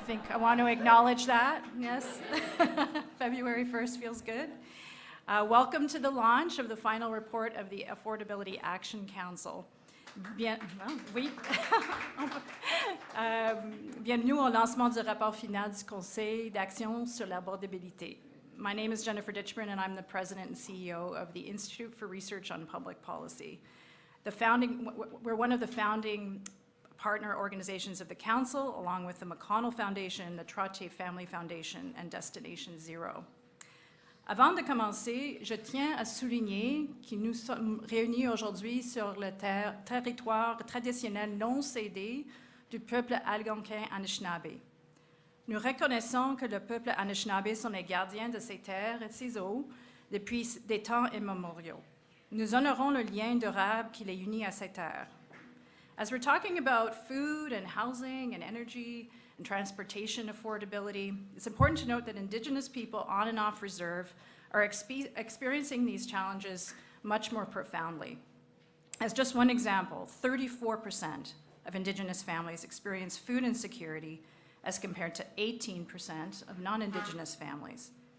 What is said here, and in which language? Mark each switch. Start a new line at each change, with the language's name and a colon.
English: I want to acknowledge that. Yes, February 1st feels good. Welcome to the launch of the final report of the Affordability Action Council.
French: Bienvenue au lancement du rapport final du Conseil d'action sur l'abordabilité.
English: My name is Jennifer Ditchburn, and I'm the president and CEO of the Institute for Research on Public Policy. We're one of the founding partner organizations of the Council, along with the McConnell Foundation, the Trottier Family Foundation, and Destination Zero.
French: Avant de commencer, je tiens à souligner que nous sommes réunis aujourd'hui sur le territoire traditionnel non cédé du peuple algonquin-anishinaabe. Nous reconnaissons que le peuple anishinaabe sont les gardiens de ces terres et de ces eaux depuis des temps immémoriaux. Nous honorons le lien durable qui les unit à ces terres.
English: As we're talking about food and housing and energy and transportation affordability, it's important to note that Indigenous people on and off reserve are experiencing these challenges much more profoundly. As just one example, 34% of Indigenous families experience food insecurity as compared to 18% of non-Indigenous families.